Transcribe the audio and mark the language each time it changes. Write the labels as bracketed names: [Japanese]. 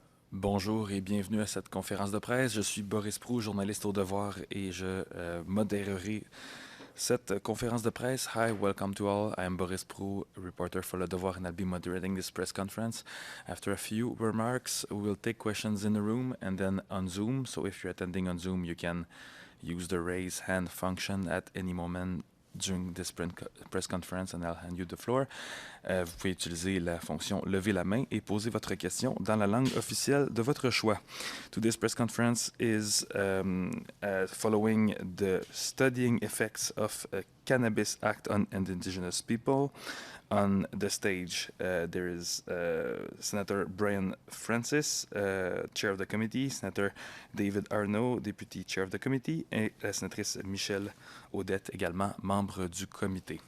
[French] Bonjour et bienvenue à cette conférence de presse. Je suis Boris Proulx, journaliste au Devoir et je modérerai cette conférence de presse. [English] Hi, welcome to all. I am Boris Proulx, reporter for Le Devoir, and I'll be moderating this press conference. After a few remarks, we will take questions in the room and then on Zoom. So if you're attending on Zoom, you can use the raise hand function at any moment during this press conference and I'll hand you the floor. [French] Vous pouvez utiliser la fonction lever la main et poser votre question dans la langue officielle de votre choix. [English] Today's press conference is following the studying effects of Cannabis Act on Indigenous People. On the stage, there is Senator Brian Francis, Chair of the Committee, Senator David Arnot, Deputy Chair of the Committee, [French] et la sénatrice Michèle Audette, également membre du comité.